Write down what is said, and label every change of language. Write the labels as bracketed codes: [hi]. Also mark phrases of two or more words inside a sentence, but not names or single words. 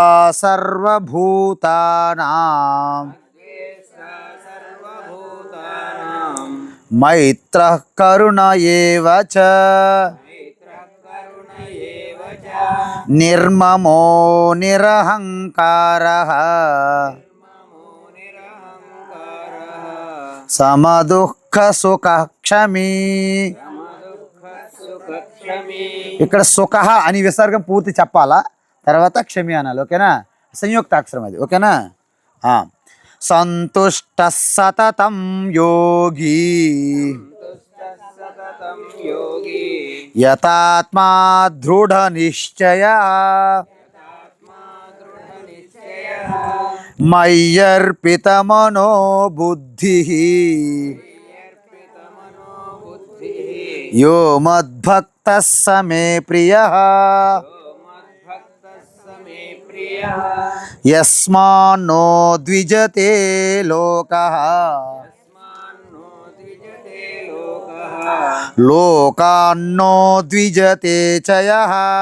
[sa] सर्वभूतानां मैत्रः करुण एव च निर्ममो निरहङ्कारः సమదుఃఖసుఖః క్షమీ. [te] ఇక్కడ సుఖః అని విసర్గం పూర్తి చెప్పాలా, తర్వాత క్షమి అనాలి. ఓకేనా? సంయుక్తాక్షరం అది. ఓకేనా? [sa] సంతుష్టः సతతం యోగి యతాత్మా దృఢ నిశ్చయ మయ్యర్పితమనో బుద్ధిః यो मद्भक्तः स मे प्रियः यस्मान्नो द्विजते लोकः लोकान्नो द्विजते च यः